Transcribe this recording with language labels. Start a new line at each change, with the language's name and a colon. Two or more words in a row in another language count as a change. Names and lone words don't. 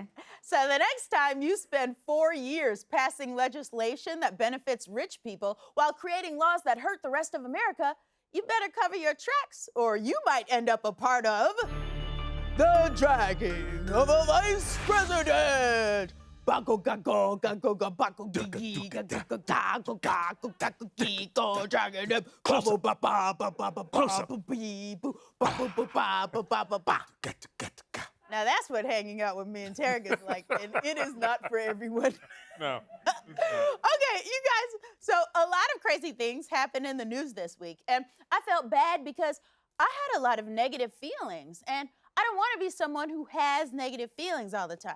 English: So the next time you spend 4 years passing legislation that benefits rich people while creating laws that hurt the rest of America, you better cover your tracks or you might end up a part of the dragging of a vice president. Bako gako gako gako gigi gako gako gako gako giko dragging them. Ba ba ba ba ba ba ba ba bee boo ba ba ba ba ba ba ba. Now that's what hanging out with me and Tarek is like, and it is not for everyone. No. Okay, you guys, so a lot of crazy things happened in the news this week, and I felt bad because I had a lot of negative feelings, and I don't want to be someone who has negative feelings all the time.